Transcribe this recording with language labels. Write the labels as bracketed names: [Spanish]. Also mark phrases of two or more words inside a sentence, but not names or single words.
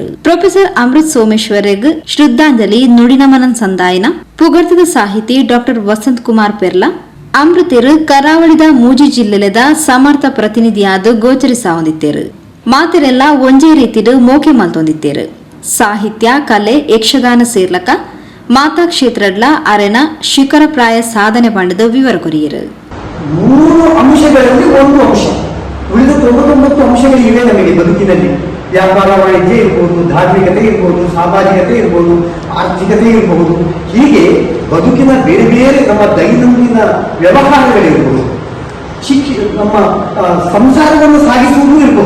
[Tulu] ಪ್ರೊಫೆಸರ್ ಅಮೃತ್ ಸೋಮೇಶ್ವರಿಗೆ ಶ್ರದ್ಧಾಂಜಲಿ ನುಡಿನಮನ ಸಂದಾಯನ ಪುಗರ್ತಿದ ಸಾಹಿತಿ ಡಾಕ್ಟರ್ ವಸಂತ್ ಕುಮಾರ್ ಪೆರ್ಲಾ ಅಮೃತರು ಕರಾವಳಿದ ಮೂಜಿ ಜಿಲ್ಲೆದ ಸಮರ್ಥ ಪ್ರತಿನಿಧಿಯಾದ ಗೋಚರಿಸಾ ಹೊಂದಿತ್ತೇರು. ಮಾತೆರೆಲ್ಲ ಒಂಜೇ ರೀತಿಡು ಮೋಕೆ ಮಲ್ತೊಂದಿತ್ತೇರು. ಸಾಹಿತ್ಯ ಕಲೆ ಯಕ್ಷಗಾನ ಸೇರ್ಲಕ ಮಾತಾ ಕ್ಷೇತ್ರಡ್ಲ ಅರೆನ ಶಿಖರಪ್ರಾಯ ಸಾಧನೆ ಪಂಡದ ವಿವರ ಕೊರಿಯರು. [Kannada] 3 ಅಂಶಗಳಲ್ಲಿ ಒಂದು ಅಂಶ, ಉಳಿದ 99 ಅಂಶಗಳು ಇವೆ ನಮಗೆ ಬದುಕಿನಲ್ಲಿ. ವ್ಯಾಪಾರ ವಾಣಿಜ್ಯ ಇರ್ಬೋದು, ಧಾರ್ಮಿಕತೆ ಇರ್ಬೋದು, ಸಾಮಾಜಿಕತೆ ಇರ್ಬೋದು, ಆರ್ಥಿಕತೆ ಇರಬಹುದು. ಹೀಗೆ ಬದುಕಿನ ಬೇರೆ ಬೇರೆ ನಮ್ಮ ದೈನಂದಿನ ವ್ಯವಹಾರಗಳಿರ್ಬೋದು, ನಮ್ಮ ಸಂಸಾರವನ್ನು ಸಾಗಿಸುವುದು ಇರಬಹುದು.